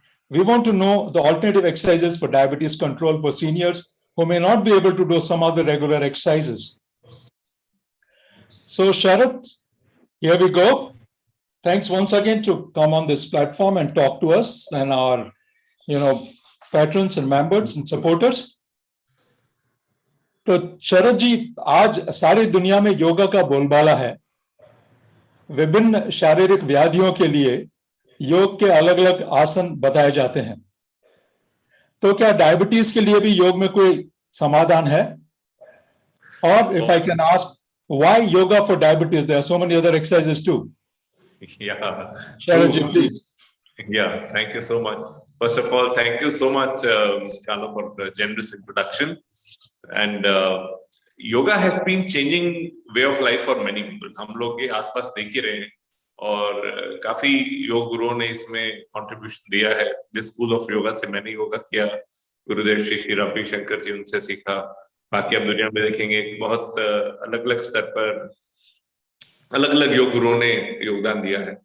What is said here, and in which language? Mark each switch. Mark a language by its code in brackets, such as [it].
[en] We want to know the alternative exercises for diabetes control for seniors who may not be able to do some of the regular exercises. So Sharad, here we go. Thanks once again to come on this platform and talk to us and our, patrons and members and supporters. [hi] तो शरद जी, आज सारी दुनिया में योगा का बोलबाला है। विभिन्न शारीरिक व्याधियों के लिए योग के अलग अलग आसन बताए जाते हैं। तो क्या डायबिटीज के लिए भी योग में कोई समाधान है? [en] और if I can ask, why yoga for diabetes? There are so many other exercises too. Yeah. Sharad ji, please. Yeah, thank you so much. First of all, thank you so much, Mr. Kalo, for the generous introduction. And yoga has been changing way of life for many people. [hi] हम लोग के आसपास देख ही रहे हैं और काफी योग गुरुओं ने इसमें कंट्रीब्यूशन दिया है. जिस स्कूल ऑफ योगा से मैंने योगा किया, गुरुदेव श्री रवि शंकर जी, उनसे सीखा. बाकी आप दुनिया में देखेंगे बहुत अलग अलग स्तर पर अलग अलग योग गुरुओं ने योगदान दिया है.